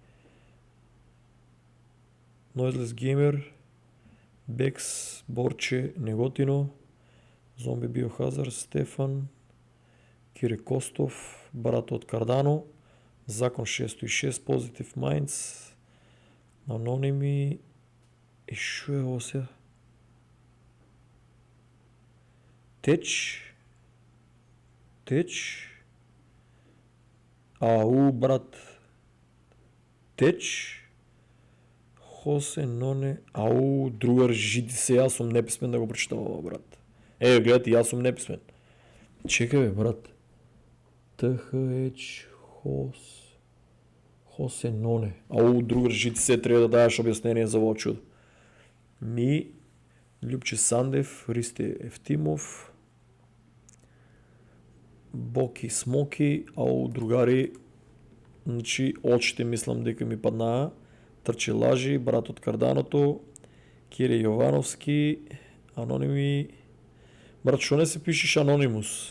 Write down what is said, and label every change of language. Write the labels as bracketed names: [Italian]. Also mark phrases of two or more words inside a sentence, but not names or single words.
[Bulgarian] Noiseless Gamer, Бекс, Борче, Неготино, Зомби Биохазар, Стефан, Кире Костов, брат от Кардано, Закон 606, Positive Minds, Аноними... [Macedonian] И шо е ovo сега? Теч? [Bulgarian] Ау, брат. Теч? Хосе, ноне... Ау, другар, жиди се, аз съм неписмен да го прочитам това, брат. Гледайте, аз съм неписмен. Чекай, бе, брат. ТХЕЧ, Хосе, ноне. Ау, другар, жиди се, трябва да даваш обяснение за ovo чудо. [Macedonian] Любче Сандев, Ристе Евтимов, Боки Смоки, ау, другари, значи очите мислам дека ми паднаа. Трче Лажи, брат от Карданото, Кире Йовановски, Аноними, брат, шо не се пишеш Анонимус?